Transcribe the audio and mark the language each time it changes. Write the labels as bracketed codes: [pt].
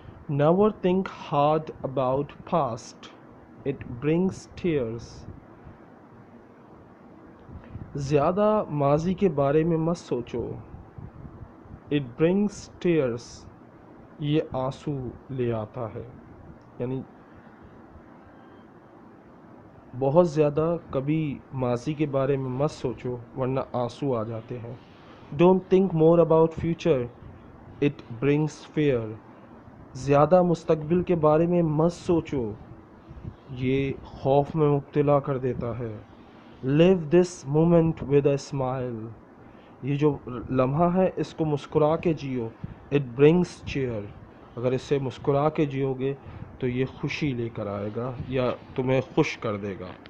[en] Never think hard about past, it brings tears. [hi] ज़्यादा माजी के बारे में मत सोचो. [en] It brings tears, [hi] ये आंसू ले आता है. यानी बहुत ज़्यादा कभी माजी के बारे में मत सोचो वरना आंसू आ जाते हैं. [en] Don't think more about future, it brings fear. [hi] ज़्यादा मुस्तकबिल के बारे में मत सोचो, ये खौफ में मुब्तला कर देता है. [en] live this moment with a smile, [hi] ये जो लम्हा है इसको मुस्कुरा के जियो. [en] it brings cheer, [hi] अगर इससे मुस्कुरा के जियोगे तो ये खुशी लेकर आएगा या तुम्हें खुश कर देगा.